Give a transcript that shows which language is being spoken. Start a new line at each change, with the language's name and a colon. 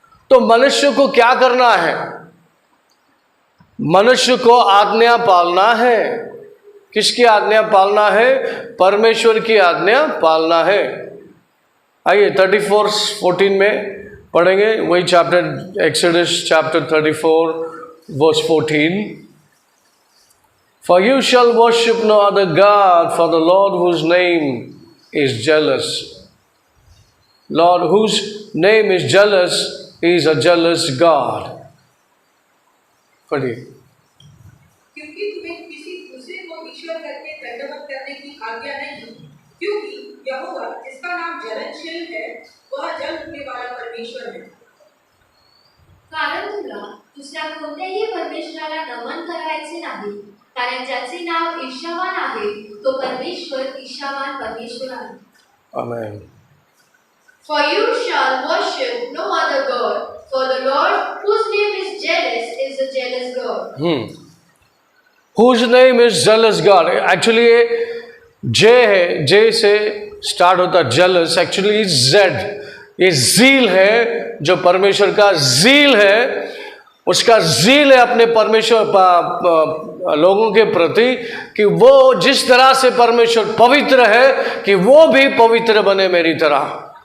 Hindi: तो मनुष्य को क्या करना है? मनुष्य को आज्ञा पालना है। किसकी आज्ञा पालना है? परमेश्वर की आज्ञा पालना है। आइए 34:14 में पढ़ेंगे वही chapter, exodus chapter 34 verse 14।
English: For you shall worship no other God, for the Lord whose name is jealous. Lord whose name is jealous is a jealous God.
Hindi: पढ़िए। क्योंकि तुम्हें किसी दूसरे को ईश्वर करके दंडवत करने की आज्ञा नहीं, क्योंकि यहोवा जिसका नाम जलनशील है, वह जल उठने वाला परमेश्वर है।
Marathi: कारण तुला दुसऱ्या कोणत्याही परमेश्वराला नमन करायचे नाही, कारण ज्याचे नाव ईशावान आहे तो परमेश्वर ईशावान परमेश्वर आहे.
English: Amen. For you shall worship no other God, for the Lord whose name is jealous is a jealous God. Whose name is jealous God?
Hindi: Actually ये J है, J से स्टार्ट होता jealous, एक्चुअली Z, ये zeal है, जो परमेश्वर का zeal है, उसका ज़ील है अपने परमेश्वर लोगों के प्रति, कि वो जिस तरह से परमेश्वर पवित्र है कि वो भी पवित्र बने मेरी तरह।